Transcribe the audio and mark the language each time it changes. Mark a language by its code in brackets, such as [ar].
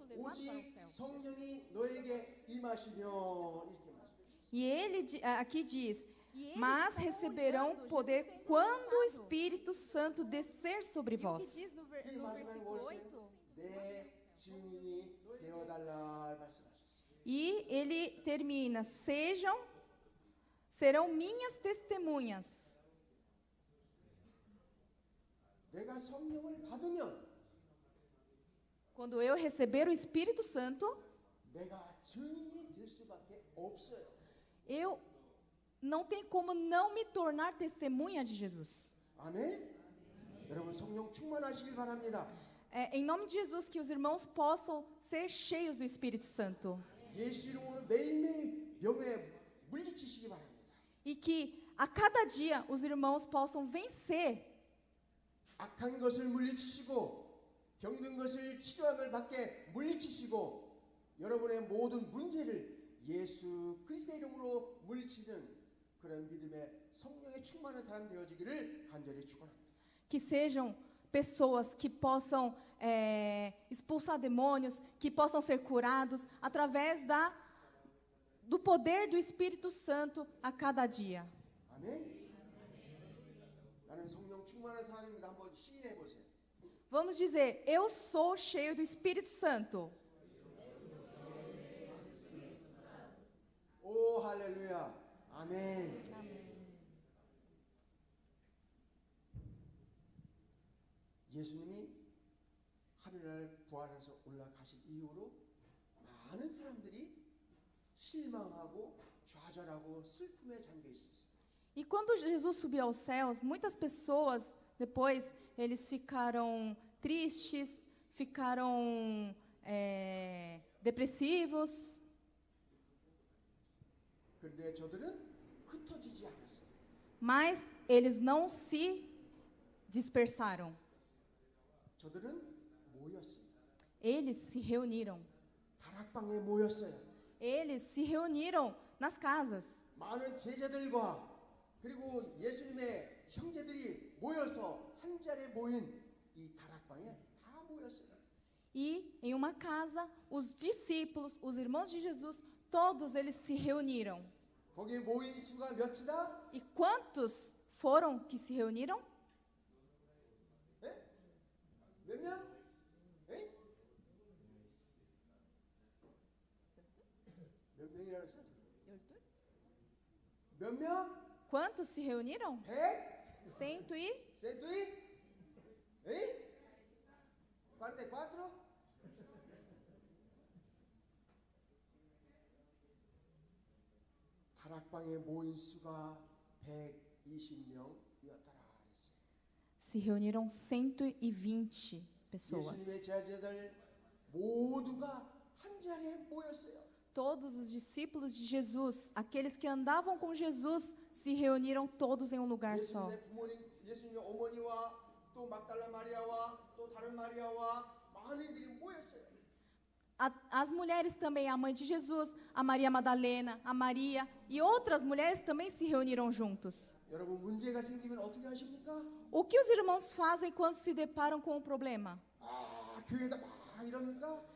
[ko] 오직 성령이 너에게 임하시면 이렇게 말씀하셨어요. [pt] E aqui diz: mas receberão poder quando o Espírito Santo descer sobre vós. [ko] 이 마지막에 뭐였어요? 내 증인이 되어달라 말씀하셨어요. [pt] E ele termina: serão minhas testemunhas. [ko] 내가 성령을 받으면 [pt] Quando eu receber o Espírito Santo, [ko] 내가 증인이 될 수밖에 없어요. [pt] eu não tenho como não me tornar testemunha de Jesus. [ko] 아멘. 여러분 성령 충만하시길 바랍니다. [pt] Em nome de Jesus, que os irmãos possam ser cheios do Espírito Santo. [ko] 예수 이름으로 매일매일 병에 물리치시기 바랍니다. [pt] E que a cada dia os irmãos possam vencer [ko] 악한 것을 물리치시고 병든 것을 치료함을 받게 물리치시고 여러분의 모든 문제를 예수 그리스도의 이름으로 물리치는 그런 믿음의 성령의 충만한 사람 되어지기를 간절히 축원합니다. [pt] que sejam pessoas que possam expulsar demônios, que possam ser curados através do poder do Espírito Santo a cada dia. [ko] 아멘. 나는 성령 충만한 사람입니다. 한번 시인해 보세요. [pt] Vamos dizer, eu sou cheio do Espírito Santo. [ko] 오 할렐루야. 아멘. 예수님이 하늘날 부활해서 올라가신 이후로 많은 사람들이 실망하고 좌절하고 슬픔에 잠겨 있었어요. [pt] E quando Jesus subiu aos céus, muitas pessoas, depois, eles ficaram tristes, ficaram depressivos. [ko] 그런데 저들은 흩어지지 않았어요. [pt] Mas eles não se dispersaram. [ko] 저들은 모였어요. [pt] Eles se reuniram. [ko] 다락방에 모였어요. [pt] Eles se reuniram nas casas. [ko] 많은 제자들과 그리고 예수님의 형제들이 모여서 한 자리에 모인 이 다락방에 다 모였어요. [pt] E em uma casa, os discípulos, os irmãos de Jesus, todos eles se reuniram. [ko] 거기 모인 수가 몇이다? [pt] E quantos foram que se reuniram? [ko] 몇 명? 에? 몇 명이라고 했어? 몇 명? [pt] Quantos se reuniram? [ko] 100? [pt] Cento e... [ko] 102? 에? 44? 다락방에 모인 수가 120명이었더라. [pt] Se reuniram 120 pessoas. [ko] 예수님의 제자들 모두가 한 자리에 모였어요. [pt] Todos os discípulos de Jesus, aqueles que andavam com Jesus, se reuniram todos em um lugar só. [ko] 예수님의 부모님, 예수님의 어머니와 또 막달라 마리아와 또 다른 마리아와 많은 이들이 모였어요. [pt] As mulheres também, a mãe de Jesus, a Maria Madalena, a Maria e outras mulheres também se reuniram juntos. [ko] 여러분 문제가 생기면 어떻게 하십니까? [pt] O que os irmãos fazem quando se deparam com o problema? [ko] 아, 교회에다 막 이럽니까?